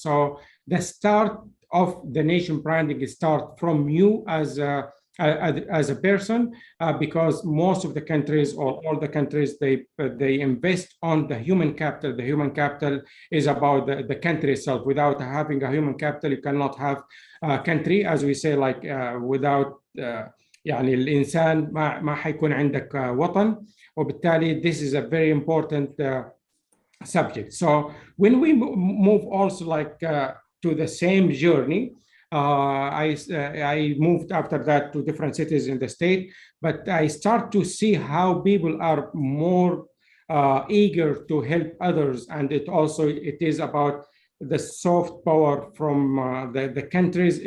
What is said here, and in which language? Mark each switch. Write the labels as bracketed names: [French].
[English] So the start of the nation branding is start from you as a person, because most of the countries or all the countries, they invest on the human capital. The human capital is about the country itself. Without having a human capital, you cannot have a country. As we say, like without [Arabic] يعني الإنسان ما حيكون عندك وطن. وبالتالي [English] this is a very important subject. So when we move also like to the same journey, I moved after that to different cities in the state, but I start to see how people are more eager to help others, and it is about the soft power from the countries.